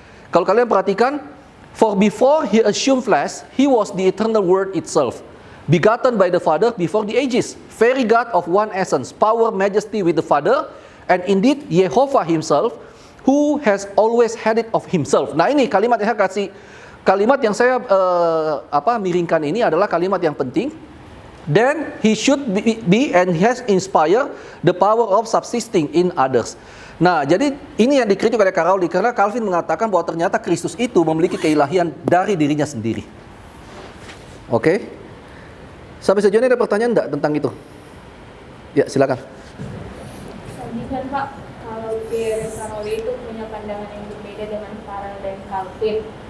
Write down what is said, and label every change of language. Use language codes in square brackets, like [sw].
[id] Kalau kalian perhatikan, [en] for before he assumed flesh, he was the eternal word itself, begotten by the Father before the ages, very God of one essence, power, majesty with the Father, and indeed Jehovah himself, who has always had it of himself. [id] Nah, ini kalimat yang saya miringkan ini adalah kalimat yang penting. [en] Then he should be and has inspired the power of subsisting in others. [id] Nah, jadi ini yang dikritik oleh Caroli karena Calvin mengatakan bahwa ternyata Kristus itu memiliki keilahian dari dirinya sendiri. Oke? Sampai sejauh ini ada pertanyaan enggak tentang itu? Ya, silakan. Kan Pak, kalau Caroli itu punya pandangan yang berbeda dengan Farel dan Calvin.